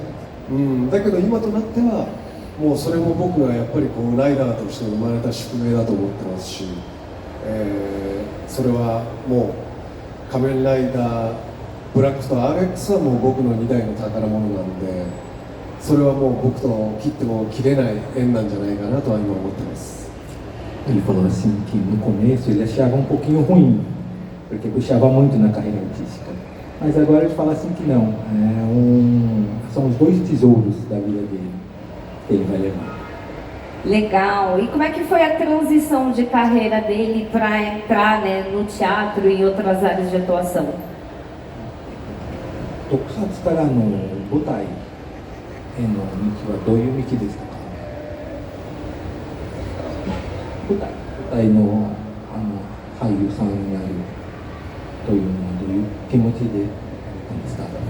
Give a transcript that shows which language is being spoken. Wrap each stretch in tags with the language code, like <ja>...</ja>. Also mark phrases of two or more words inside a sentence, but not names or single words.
<ja>だけど今となってはもうそれも僕がやっぱりライダーとして生まれた宿命だと思ってますし、それはもう仮面ライダーブラックと RX はもう僕の2台の宝物なんで、それはもう僕と切っても切れない縁なんじゃないかなとは今思ってます。</ja> <pt>Ele falou assim que no começo ele achava um pouquinho ruim, porque puxava muito na carreira artística. Mas agora ele fala assim que não, são os dois tesouros da vida dele que ele vai levar. Legal. E como é que foi a transição de carreira dele para entrar, né, no teatro e em outras áreas de atuação?</pt> <ja>特撮からの舞台への道はどういう道ですか？舞台の俳優さんになるというのはどういう気持ちでやったんですか？</ja>